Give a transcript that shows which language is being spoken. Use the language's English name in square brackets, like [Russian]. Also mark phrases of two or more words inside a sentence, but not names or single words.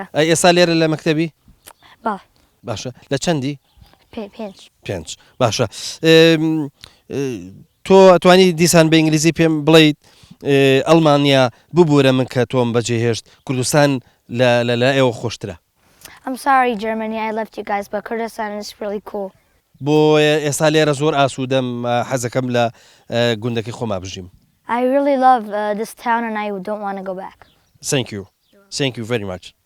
[Central Kurdish] ئێستا لێرە لە مەکتەبی؟ بەڵێ. باشە لە چەندی؟ 5. باشە تۆ ئەتوانی دیسان بە ئینگلیزی پێم بڵیت ئەڵمانیا ببوورە من کە تۆم بەجێهێشت کوردستان لە ئێوە خۆشترە. [English] I'm sorry Germany I left you guys but Kurdistan is really cool. [Central Kurdish] بۆ ئێستا لێرە زۆر ئاسوودەم حەزەکەم لە گوندەکەی خۆما بژیم. [English] I really love this town and I don't want to go back. Thank you very much.